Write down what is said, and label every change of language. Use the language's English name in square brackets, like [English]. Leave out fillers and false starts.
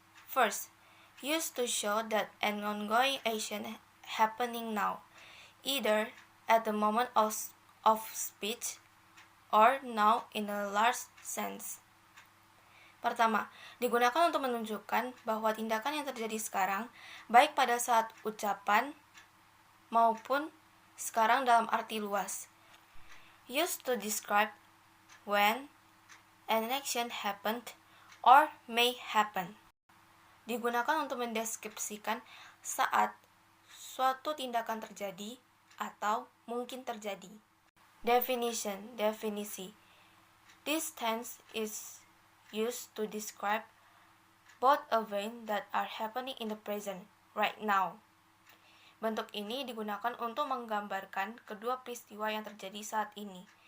[English] First, used to show that an ongoing action happening now, either at the moment of speech or now in a large sense. [Indonesian] Pertama, digunakan untuk menunjukkan bahwa tindakan yang terjadi sekarang, baik pada saat ucapan maupun sekarang dalam arti luas. [English] Used to describe when an action happened or may happen. [Indonesian] Digunakan untuk mendeskripsikan saat suatu tindakan terjadi atau mungkin terjadi. [English] Definition, definisi. This tense is used to describe both events that are happening in the present, right now. [Indonesian] Bentuk ini digunakan untuk menggambarkan kedua peristiwa yang terjadi saat ini.